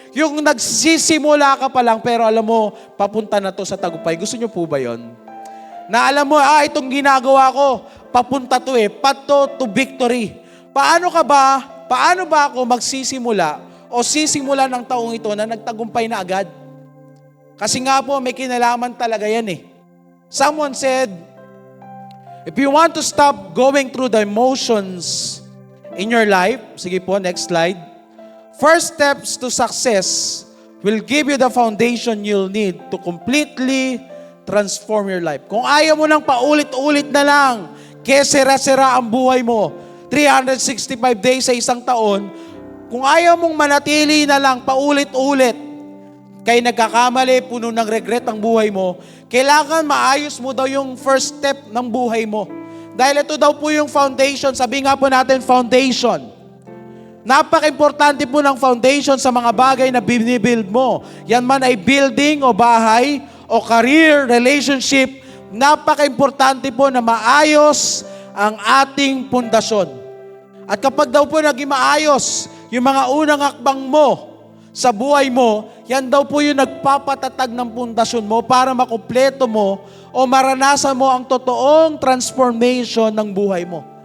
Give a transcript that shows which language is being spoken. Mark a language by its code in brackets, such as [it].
[tl] Yung nagsisimula ka pa lang pero alam mo, papunta na to sa tagumpay. Gusto nyo po ba yon? Na alam mo, itong ginagawa ko, papunta to [en] path to victory. [tl] Paano ba ako magsisimula o sisimula ng taong ito na nagtagumpay na agad? Kasi nga po, may kinalaman talaga yan [en] Someone said, if you want to stop going through the emotions in your life, [tl] sige po, [en] next slide. First steps to success will give you the foundation you'll need to completely transform your life. [tl] Kung ayaw mo nang paulit-ulit na lang, kesera-sera ang buhay mo, 365 days sa isang taon, kung ayaw mong manatili na lang paulit-ulit, kaya nagkakamali, puno ng regret ang buhay mo, kailangan maayos mo daw yung first step ng buhay mo. Dahil ito daw po yung foundation. Sabi nga po natin, foundation. Napaka-importante po ng foundation sa mga bagay na binibuild mo. Yan man ay building o bahay o career, relationship. Napaka-importante po na maayos ang ating pundasyon. At kapag daw po naging maayos yung mga unang akbang mo sa buhay mo, yan daw po yung nagpapatatag ng pundasyon mo para makumpleto mo o maranasan mo ang totoong transformation ng buhay mo.